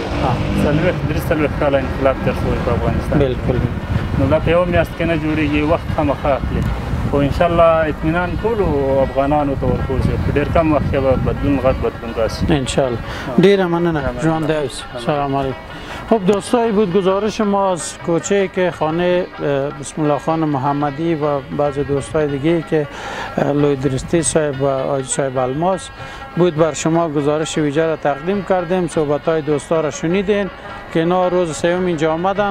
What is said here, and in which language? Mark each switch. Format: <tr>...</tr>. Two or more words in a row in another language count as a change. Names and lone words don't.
<ps>40-43 کاله انقلاب تېر شوی په افغانستان. بلکل. نو دا په یوه میاشت کې نه جوړېږي، وخت خامخا اخلي، خو انشاءالله اطمینان ټولو افغانانو ته ورکوو چې په ډېر کم وخت کې به بدلون، غټ بدلون راشي انشاءالله. ډېره مننه. ژوندی اوسې. سلام علیکم.</ps> <fa>خب دوستایی بود گزارش ما از کوچه که خانه بسم الله خان محمدی و بعض دوستای دیگه که لویدرستی صاحب و آج صاحب الماس بود بر شما گزارش ویژه را تقدیم کردیم. صحبت های دوستا را شنیدین که اینا روز سیوم اینجا آمدن.</fa>